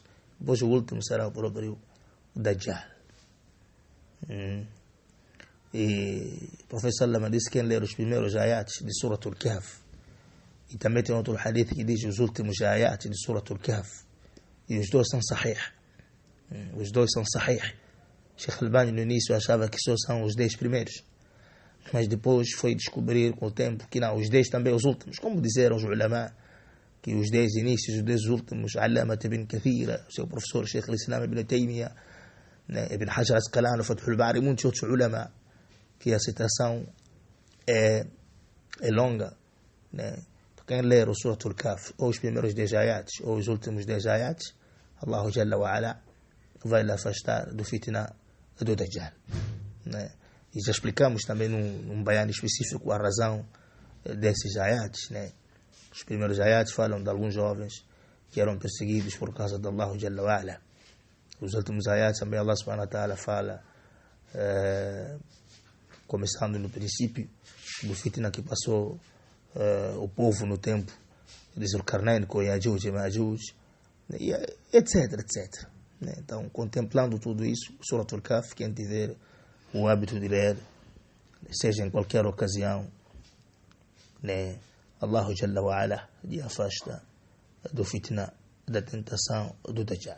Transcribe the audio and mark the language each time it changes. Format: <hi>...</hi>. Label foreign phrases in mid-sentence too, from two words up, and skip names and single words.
<pt>Depois o último será o próprio Dajjal. E o professor Salama disse que quem ler os primeiros ayats de Suratul Kahf, e também tem outro hadith que diz os últimos ayats de Suratul Kahf, e os dois são sahih. Os dois são sahih. Sheikh Albani no início achava que só são os 10 primeiros, mas depois foi descobrir com o tempo que não, os 10 também os últimos, como disseram os ulama, que os 10 inícios e os 10 últimos. Allamat ibn Kathir, o seu professor Sheikh al-Islam ibn Taymiyyah, Ibn Hajar al-Asqalani, Fathul Bari, muitos outros ulama, que a citação é longa. Quem ler o Suratul Kahf, ou os primeiros 10 ayats, ou os últimos 10 ayats,</pt> <ar>الله جل وعلا</ar> <pt>vai lhe afastar do fitna do Dajjal. E já explicamos também num baiano específico a razão desses ayats. Os primeiros ayats falam de alguns jovens que eram perseguidos por causa de</pt> <ar>الله جل وعلا.</ar> <pt>Os últimos ayats também Allah</pt> <ar>سبحانه وتعالى</ar> <pt>fala, começando no princípio do fitna que passou o povo no tempo de Zulkarnain com Yajuj e Majuj, etc, etc. Então, contemplando tudo isso, Suratul Kahf, quem tiver o hábito de ler, seja em qualquer ocasião,</pt> <ar>الله جل وعلا</ar> <pt>lhe afasta do fitna, da tentação do Dajjal.</pt>